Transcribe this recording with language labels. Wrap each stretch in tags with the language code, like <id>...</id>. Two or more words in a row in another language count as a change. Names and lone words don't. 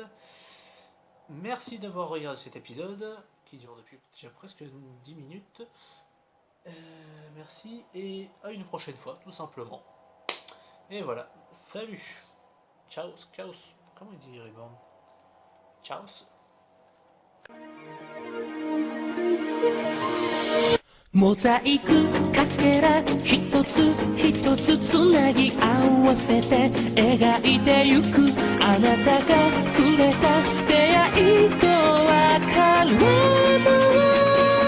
<fr>Merci d'avoir regardé cet épisode qui dure depuis déjà presque 10 minutes. Merci et à une prochaine fois, tout simplement. Et voilà, salut. Ciao, chaos. Comment il dit Reborn? Ciao.</fr> <ja>モザイクかけら一つ一つつなぎ合わせて描いてゆくあなたがくれた出会いと別れも</ja>